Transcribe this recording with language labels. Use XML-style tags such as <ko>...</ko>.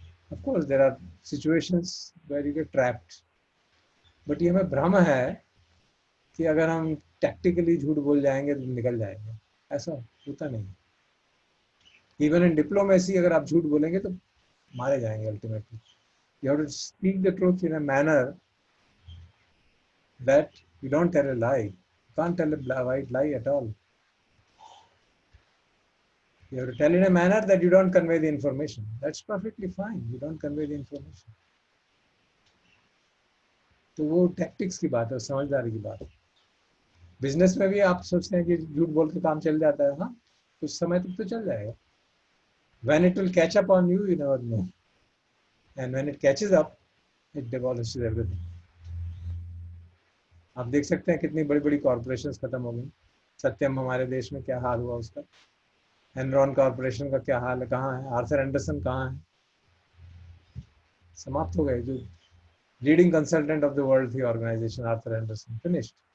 <en>Of course there are situations where you get trapped, but</en> <hi>ये हमें भ्रम है कि अगर हम टैक्टिकली झूठ बोल जाएंगे तो निकल जाएंगे, ऐसा होता नहीं।</hi> <en>even in diplomacy</en> <hi>अगर आप झूठ बोलेंगे तो मारे जाएंगे ultimately.</hi> <en>You have to speak the truth in a manner that you don't tell a lie. You can't tell a white lie at all. You have to tell in a manner that you don't convey the information. That's perfectly fine. You don't convey the information.</en> <hi>तो वो tactics की बात है, समझदारी की बात है। Business में भी आप सोचते हैं कि झूठ बोल के काम चल जाता है, हाँ कुछ समय तक तो चल जाएगा।</hi> <en>When it will catch up on you, you never know. And when it catches up, it demolishes everything.</en> <hi>आप देख सकते हैं कितनी बड़ी बड़ी कॉर्पोरेशंस खत्म हो गई। सत्यम हमारे देश में क्या हाल हुआ उसका, एनरॉन कॉर्पोरेशन का क्या हाल है, कहाँ है, आर्थर एंडरसन कहाँ है, समाप्त हो गए। जो</hi> <en>leading consultant of the world</en> <hi>थी ऑर्गेनाइजेशन, आर्थर एंडरसन, फिनिश्ड।</hi>